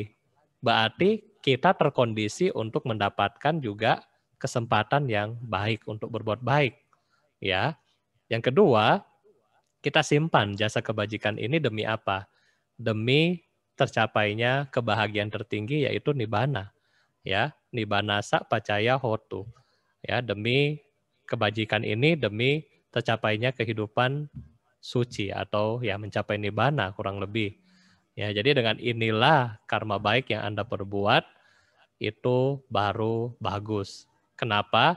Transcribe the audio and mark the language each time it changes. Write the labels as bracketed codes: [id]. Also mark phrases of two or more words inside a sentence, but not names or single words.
[id] Berarti kita terkondisi untuk mendapatkan juga kesempatan yang baik untuk berbuat baik, ya. Yang kedua, kita simpan jasa kebajikan ini demi apa? Demi tercapainya kebahagiaan tertinggi yaitu nibbana. [pi] Ya, nibbana sa pacaya hotu. [id] Ya, demi kebajikan ini demi tercapainya kehidupan suci atau ya mencapai nibbana kurang lebih. Ya, jadi dengan inilah karma baik yang Anda perbuat itu baru bagus. Kenapa?